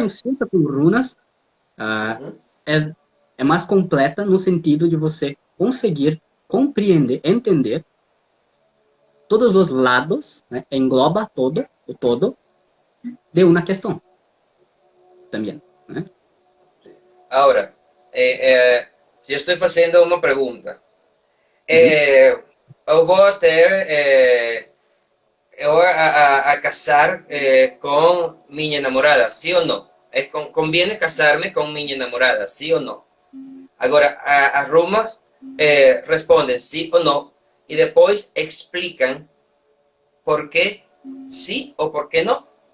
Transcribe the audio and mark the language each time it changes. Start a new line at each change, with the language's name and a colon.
Portuguese: consulta com runas é, é mais completa no sentido de você conseguir compreender, entender todos os lados, né? Engloba todo, o todo, de uma questão também. Né?
Spanish: ahora, si yo estoy haciendo una pregunta, Uhum.
Portuguese: eu vou ter, eu vou a casar com minha namorada, sim ou não?
Spanish: Conviene casarme
Portuguese: com minha namorada, sim ou não? Agora, as rumas respondem sim ou não e depois explicam por que sim ou por que não.